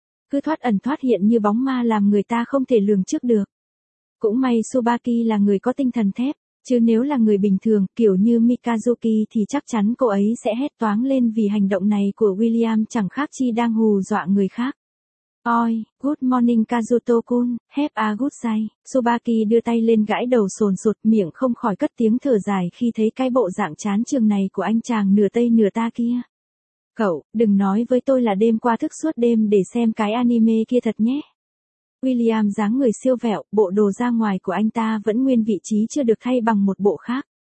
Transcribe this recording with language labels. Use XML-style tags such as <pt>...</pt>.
<vi>Cứ thoát ẩn thoát hiện như bóng ma làm người ta không thể lường trước được. Cũng may Tsubaki là người có tinh thần thép. Chứ nếu là người bình thường, kiểu như Mikazuki thì chắc chắn cô ấy sẽ hét toáng lên vì hành động này của William chẳng khác chi đang hù dọa người khác.</vi> <en>Oi, good morning Kazuto-kun, have a good day.</en> <vi>Tsubaki đưa tay lên gãi đầu sồn sột, miệng không khỏi cất tiếng thở dài khi thấy cái bộ dạng chán chường này của anh chàng nửa Tây nửa ta kia. Cậu, đừng nói với tôi là đêm qua thức suốt đêm để xem cái anime kia thật nhé. William dáng người siêu vẹo, bộ đồ da ngoài của anh ta vẫn nguyên vị trí chưa được thay bằng một bộ khác.</vi>